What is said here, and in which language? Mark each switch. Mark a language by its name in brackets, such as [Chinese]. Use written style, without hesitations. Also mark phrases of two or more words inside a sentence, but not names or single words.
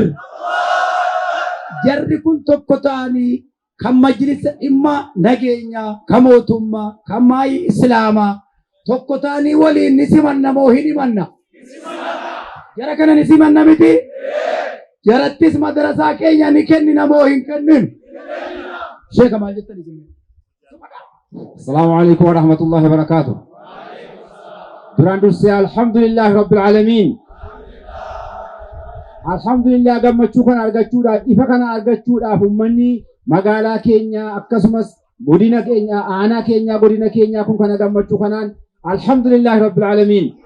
[Oromo] Jarri kun tokko ta'anii kan majlisa dhimma nageenyaa, kan mootummaa, kan maayii islaamaa tokko ta'anii waliin ni simanna moo hin himanna? Jara kana ni simanna miti? Jarattis madarasaa keenya ni kennina moo hin kenninu? Sheeka maal jettani isin? [Arabic] السلام عليكم ورحمة الله وبركاته. [Oromo] Duraan dursee [Arabic] الحمد لله رب العالمين. [Oromo] Alhamdulillah gammachuu kana argachuudhaaf ifa kana argachuudhaaf ummanni magaalaa keenya akkasumas godina keenya aanaa keenya godina keenya kun kana gammachuu kanaan [Arabic] الحمد لله رب العالمين.